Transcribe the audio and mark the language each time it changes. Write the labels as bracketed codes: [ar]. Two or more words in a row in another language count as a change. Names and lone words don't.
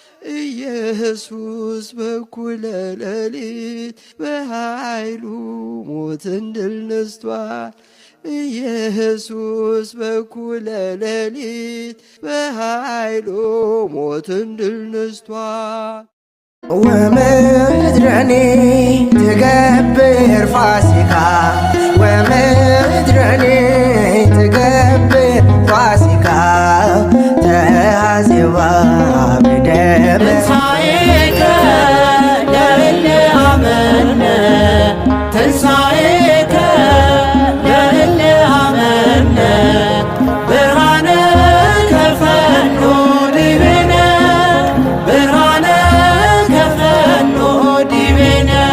[am] ኢየሱስ በኩለ ሌሊት በኃይሉ ሞትን ድል ነስቷል። ኢየሱስ በኩለ ሌሊት በኃይሉ ሞትን ድል ነስቷል። [gez] ወምድረኒ ትገብር ፋሲካ ወምድረኒ ትገብር ፋሲካ ተሐዜባ በደመ ትንሣኤከ ለእለ አመነ ትንሣኤከ ለእለ አመነ ብርሃነ ከፈኖ ዲቤነ ብርሃነ ከፈኖ ዲቤነ